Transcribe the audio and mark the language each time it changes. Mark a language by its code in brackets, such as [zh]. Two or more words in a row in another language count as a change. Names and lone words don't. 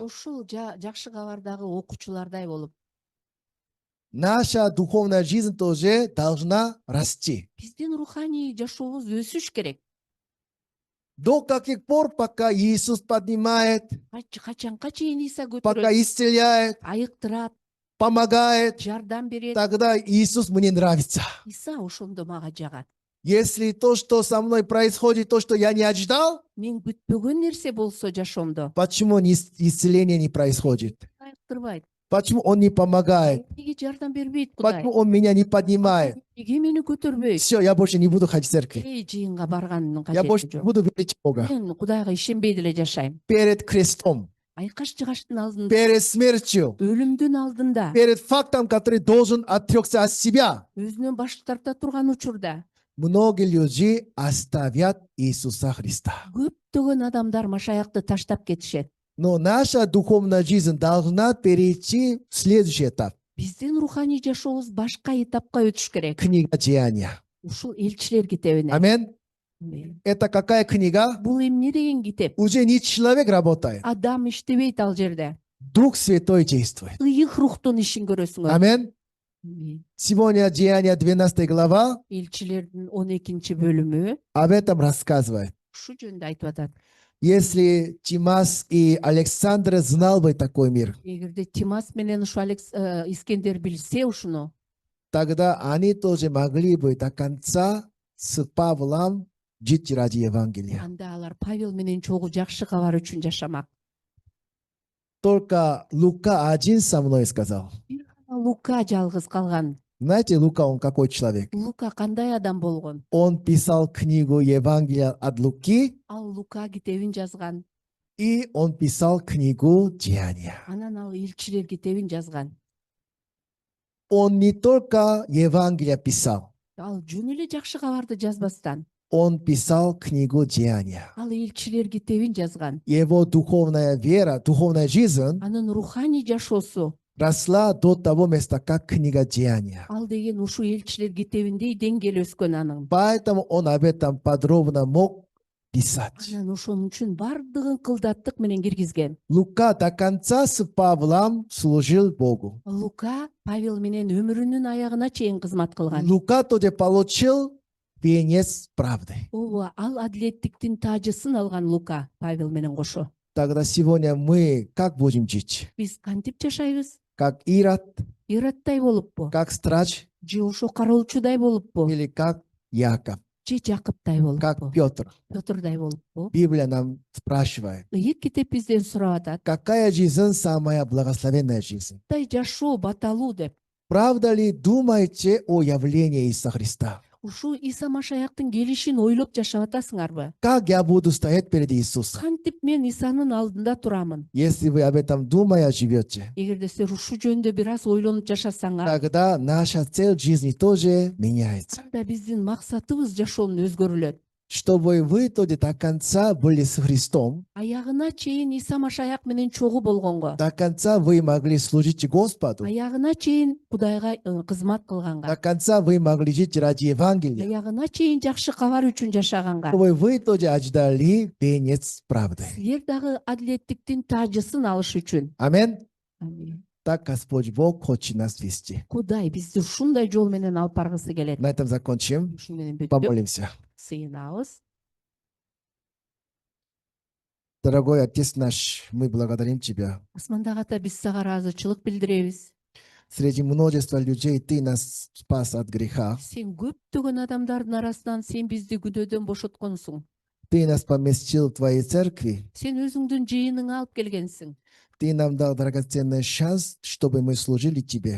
[ky] Ушул жакшы кабардагы окуучулардай болуп, [ru] Наша духовная жизнь тоже должна расти. [ky] биздин руханий жашообуз өсүш керек. [ru] До каких пор, пока Иисус поднимает, [ky] Качанка чейин Иса [ru] пока [ky] көтөрөт, [ru] исцеляет, [ky] айыктырат, [ru] помогает, [ky] жардам берет. [ru] тогда Иисус мне нравится. [ky] Иса ошондо мага жагат. [ru] Если то, что со мной происходит, то, что я не ожидал, [ky] Мен күтпөгөн нерсе болсо жашоомдо, [ru] почему исцеление не происходит? [ky] айыктырбайт. [ru] Почему Он не помогает? [ky] Неге жардам бербейт Кудай? [ru] Почему Он меня не поднимает? [ky] Неге мени көтөрбөйт? [ru] Все, я больше не буду ходить в церковь. [ky] Жыйынга барганын [ru] Я больше [ky] кажети [ru] не [ky] жок. [ru] буду верить в Бога. [ky] Мен Кудайга ишенбей деле жашайм. [ru] Перед крестом, [ky] Айкаш жыгаштын алдында, [ru] перед смертью, [ky] өлүмдүн алдында, [ru] перед фактом, который должен отрекся от себя. [ky] өзүнөн баш тарта турган учурда [ru] Многие люди оставят Иисуса Христа. [ky] көптөгөн адамдар Машаякты таштап кетишет. [ru] Но наша духовная жизнь должна перейти в следующий этап. [ky] Биздин руханий жашообуз башка этапка өтүш керек. [ru] Книга Деяния. [ky] Ушул элчилер китебине. [ru] Аминь. Это какая книга? [ky] Бул эмне деген китеп? [ru] Уже не человек работает. [ky] Адам иштебейт ал жерде. [ru] Дух Святой действует. [ky] Ыйык рухтун ишин көрөсүңөр. [ru] Аминь. Сегодня Деяния 12 глава [ky] Элчилердин 12 бөлүмү [ru] об этом рассказывает. [ky] ушу жөнүндө айтып атат. [ru] Если Тимас и Александр знал бы такой мир, [ky] Эгерде Тимас менен ушу Искендер билсе ушуну, [ru] тогда они тоже могли бы до конца с Павлом жить ради Евангелия. [ky] анда алар Павел менен чогуу жакшы кабар үчүн жашамак. [ru] Только Лука один со мной сказал. [ky] Бир гана Лука жалгыз калган. [ru] Знаете, Лука, он какой человек? [ky] Лука кандай адам болгон? [ru] Он писал книгу Евангелия от Луки, [ky] Ал Лука китебин жазган. [ru] и он писал книгу Деяния. [ky] Анан ал элчилер китебин жазган. [ru] Он не только Евангелие писал, [ky] Ал жөн эле жакшы кабарды жазбастан, [ru] он писал книгу Деяния. [ky] ал элчилер китебин жазган. [ru] Его духовная вера, духовная жизнь [ky] Анын руханий жашоосу [ru] росла до того места, как книга Деяния. [ky] ал деген ушу элчилер китебиндей деңгээл өскөн анын. [ru] Поэтому он об этом подробно мог писать. [ky] Анан ошон үчүн бардыгын кылдаттык менен киргизген. [ru] Лука до конца с Павлом служил Богу. [ky] Лука Павел менен өмүрүнүн аягына чейин кызмат кылган. [ru] Лука тоже получил венец правды. [ky] Ооба, ал адилеттиктин тажысын алган Лука Павел менен кошо. [ru] Тогда сегодня мы как будем жить? [ky] Биз кантип жашайбыз? [ru] Как Ирод, [ky] Иродтай болуппу? [ru] как страж [ky] Же ошо кароолчудай болуппу? [ru] или как Яков, [ky] Же Жакыптай [ru] как [ky] болуппу? [ru] Петр? [ky] Пётрдай болуппу? [ru] Библия нам спрашивает, [ky] Ыйык китеп бизден сурап атат. [ru] какая жизнь самая благословенная жизнь? [ky] Кандай жашоо баталуу деп. [ru] Правда ли думаете о явлении Иисуса Христа? [ky] Ушу Иса Машаяктын келишин ойлоп жашап атасыңарбы? [ru] Как я буду стоять перед Иисусом? [ky] Кантип мен Исанын алдында турамын? [ru] Если вы об этом думая живете, [ky] Эгерде силер ушу жөнүндө бир аз ойлонуп жашасаңар, [ru] тогда наша цель жизни тоже меняется. [ky] анда биздин максатыбыз жашоонун өзгөрүлөт. [ru] Чтобы вы тоже до конца были с Христом, [ky] Аягына чейин Иса Машаяк менен чогуу болгонго, [ru] до конца вы могли служить Господу, [ky] аягына чейин Кудайга кызмат [ru] до [ky] кылганга, [ru] конца вы могли жить ради Евангелия, [ky] аягына чейин жакшы кабар үчүн жашаганга, [ru] чтобы вы тоже ожидали венец правды. [ky] силер дагы адилеттиктин тажысын алыш үчүн. [ru] Аминь. [ky] Амин. [ru] Так Господь Бог хочет нас вести. [ky] Кудай бизди ушундай жол менен алып баргысы келет. [ru] На этом закончим. [ky] Ушун менен бүттүк. [ru] Помолимся. [ky] Сыйынабыз. [ru] Дорогой Отец наш, мы благодарим Тебя. [ky] Асмандагы ата, биз сага ыраазычылык билдиребиз. [ru] Среди множества людей Ты нас спас от греха. [ky] Сен көптөгөн адамдардын арасынан сен бизди күнөөдөн бошотконсуң. [ru] Ты нас поместил в Твоей церкви. [ky] Сен өзүңдүн жыйыныңа алып келгенсиң. [ru] Ты нам дал драгоценный шанс, чтобы мы служили Тебе.